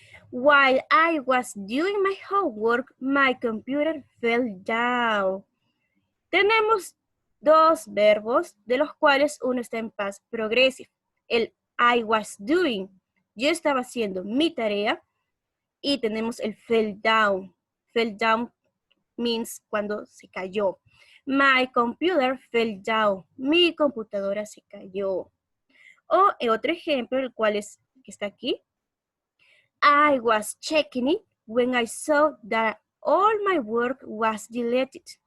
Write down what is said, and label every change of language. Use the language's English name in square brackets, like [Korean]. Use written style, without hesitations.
[English] While I was doing my homework, my computer fell down. [Spanish] Tenemos dos verbos, de los cuales uno está en past progressive. El [English] I was doing, [Spanish] yo estaba haciendo mi tarea, y tenemos el [English] fell down. Fell down means [Spanish] cuando se cayó. [English] My computer fell down. [Spanish] Mi computadora se cayó. O otro ejemplo, el cual es que está aquí. [English] I was checking it when I saw that all my work was deleted.